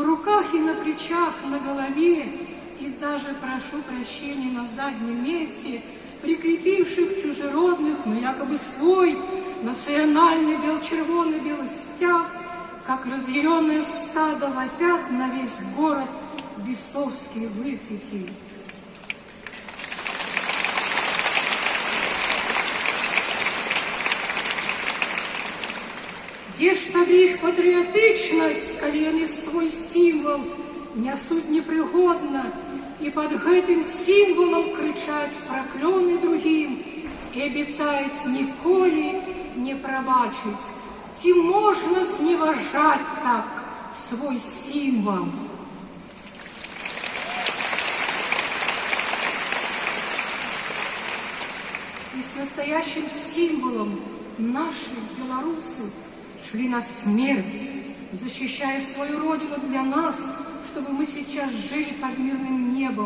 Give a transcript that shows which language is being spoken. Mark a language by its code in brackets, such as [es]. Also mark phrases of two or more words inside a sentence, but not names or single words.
[ru] руках и на плечах, на голове, и даже, прошу прощения, на заднем месте, прикрепивших чужеродных, но якобы свой национальный бело-червоный белый стяг, как разъяренное стадо вопят на весь город бесовские выкрики. [be] Где ж тады іх патрыятычнасць, калі яны свой сімвал нясуць непрыгодна, і пад гэтым сімвалам крычаць праклёны другім і абяцаюць ніколі не прабачыць? Ці можна зневажаць так свой сімвал? [ru] И с настоящим символом наши белорусы шли на смерть, защищая свою родину для нас, чтобы мы сейчас жили под мирным небом.